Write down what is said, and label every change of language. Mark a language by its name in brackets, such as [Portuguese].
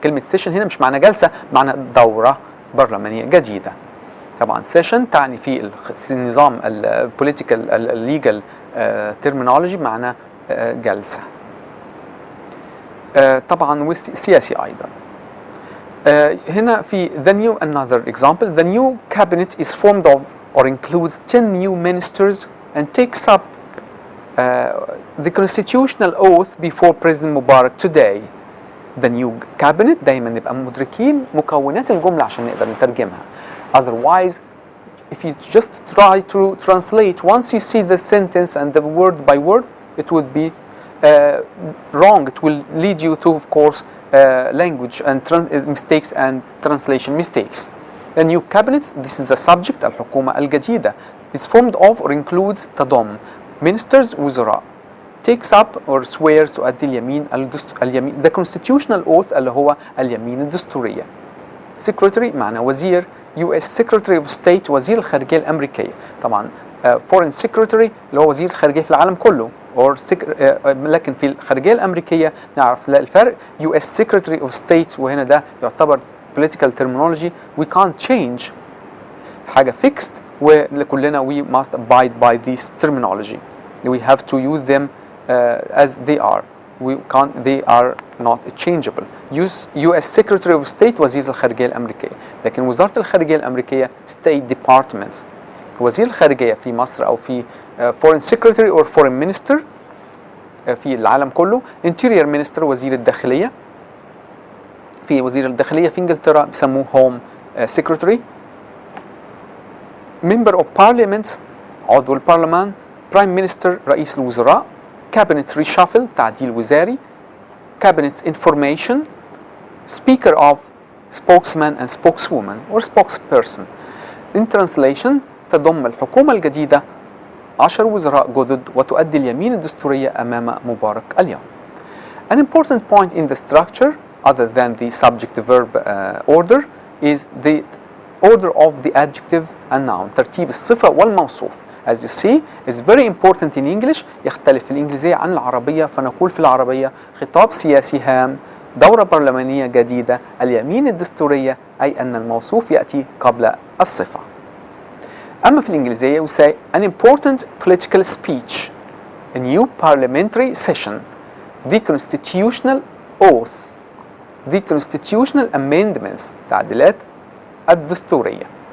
[Arabic] كلمة سيشن هنا مش معنى جلسة، معنى دورة برلمانية جديدة. طبعا سيشن تعني في النظام البوليتيكال الليجال ترمينولوجي معنى جلسة. طبعا سياسي أيضا. هنا في [English] the new another example, the new cabinet is formed of or includes 10 new ministers and takes up the constitutional oath before President Mubarak today. The new cabinet. [Arabic] دايما نبقى مدركين مكونات الجملة عشان نقدر نترجمها. [English] Otherwise, if you just try to translate, once you see the sentence and the word by word, it would be wrong. It will lead you to, of course, language and mistakes and translation mistakes. The new cabinet, this is the subject, [Arabic] الحكومة الجديدة, [English] is formed of or includes تضم ministers وزراء, takes up or swears [Arabic] تؤدي اليمين [English] the constitutional oath [Arabic] اللي هو اليمين الدستورية. [English] secretary [Arabic] معنى وزير, [English] US Secretary of State [Arabic] وزير الخارجية الأمريكية. طبعا [English] foreign secretary [Arabic] اللي هو وزير الخارجية في العالم كله, لكن في الخارجية الأمريكية نعرف الفرق. [English] US Secretary of State [Arabic] وهنا ده يعتبر [English] political terminology, we can't change, حاجة fixed وكلنا we must abide by this terminology. We have to use them as they are. They are not changeable. US Secretary of State [Arabic] وزير الخارجية الأمريكية. لكن وزارة الخارجية الأمريكية [English] State Departments. [Arabic] وزير الخارجية في مصر أو في [English] Foreign Secretary or Foreign Minister [Arabic] في العالم كله. [English] Interior Minister [Arabic] وزير الداخلية. في وزير الداخلية في إنجلترا بيسموه Home Secretary. [English] Member of Parliament [Arabic] عضو البرلمان. [English] Prime Minister [Arabic] رئيس الوزراء. [English] Cabinet Reshuffle [Arabic] تعديل وزاري. [English] Cabinet Information. Speaker of Spokesman and Spokeswoman or Spokesperson. In translation, [Arabic] تضم الحكومة الجديدة 10 وزراء جدد وتؤدي اليمين الدستورية أمام مبارك اليوم. [English] An important point in the structure, other than the subject-verb order, is the order of the adjective and noun. [Arabic] ترتيب الصفة والموصوف. [English] As you see, it's very important in English. [Arabic] يختلف في الإنجليزية عن العربية، فنقول في العربية خطاب سياسي هام، دورة برلمانية جديدة، اليمين الدستورية، أي أن الموصوف يأتي قبل الصفة. أما في الإنجليزية [English] we say an important political speech, a new parliamentary session, the constitutional oath, the constitutional amendments [Arabic] تعديلات الدستورية.